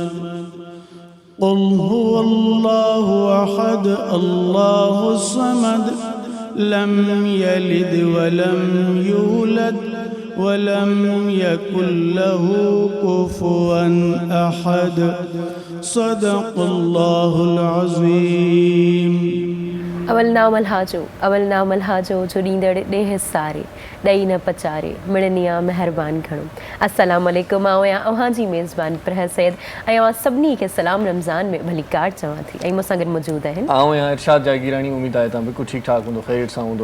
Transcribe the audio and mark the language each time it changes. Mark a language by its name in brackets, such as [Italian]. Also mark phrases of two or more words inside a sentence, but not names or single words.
[Arabic] قل هو الله أحد، الله الصمد. لم يلد ولم يولد ولم يكن له كفوا أحد. صدق الله العظيم. [Sindhi] अवल नाम अलहाजो जो ॾींदड़ ॾेह सारे ॾई न पचारे मिड़निया महिरबान घणो। [Arabic] السلام عليكم. [Sindhi] आऊं आहियां अव्हां जी मेज़बान प्रहर सैद ऐं अव्हां सभिनी खे सलाम रमज़ान में भली कार चवां थी। ऐं मूंसां गॾु मौजूदु आहिनि आऊं आहियां इरशाद जागीरानी। उमेद आहे तव्हां बिल्कुलु ठीकु ठाक हूंदो, ख़ैर सां हूंदो।